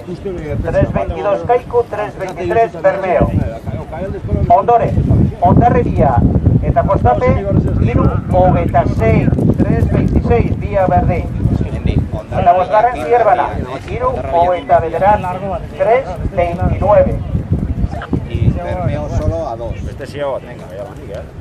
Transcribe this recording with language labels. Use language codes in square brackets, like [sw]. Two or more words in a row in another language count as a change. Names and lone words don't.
[eu] 3:22 Kaiku, 3:23 Bermeo. Ondoren, Hondarribia eta Kostape, 3:26, 3:26 Bia Berdin. Eta bosgarren Zierbana, 3:29, 3:29. [es] Y Bermeo solo a 2. Este sí hago, venga, ya va, Miguel.